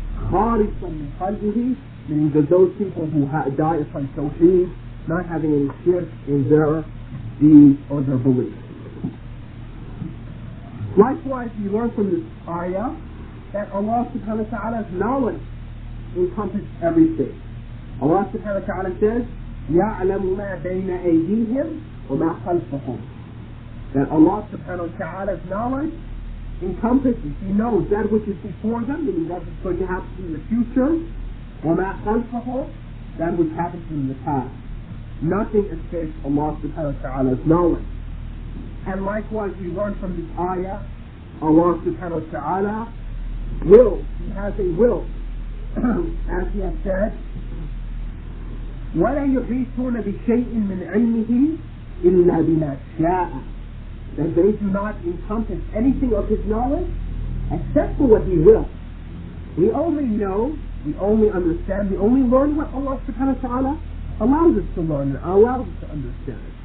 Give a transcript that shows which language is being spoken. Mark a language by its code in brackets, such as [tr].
[ar] خالصا من قلبه, [en] meaning that those people who die upon tawheed, not having any shirk in their deeds or their beliefs. Likewise, we learn from this ayah that Allah subhanahu wa ta'ala's knowledge encompasses everything. Allah subhanahu wa ta'ala says, [ar] يَعْلَمُ مَا بَيْنَ أَيْدِيهِمْ وَمَا خَلْفَهُم. [en] That Allah subhanahu wa ta'ala's knowledge encompasses, He knows that which is before them, meaning that which is going to happen in the future, [ar] وَمَا خَلْفَهُم, [en] that which happens in the past. Nothing escapes Allah subhanahu wa ta'ala's knowledge. And likewise, we learn from this ayah, Allah subhanahu wa ta'ala will, He has a will. As He has said, [ar] وَلَا يُحِيطُونَ بِشَيْءٍ مِّنْ عِلْمِهِ إِلَّا بِمَا شَاءَ. [en] That they do not encompass anything of His knowledge except for what He will. We only know, we only understand, we only learn what Allah subhanahu wa ta'ala allows us to learn and allows us to understand.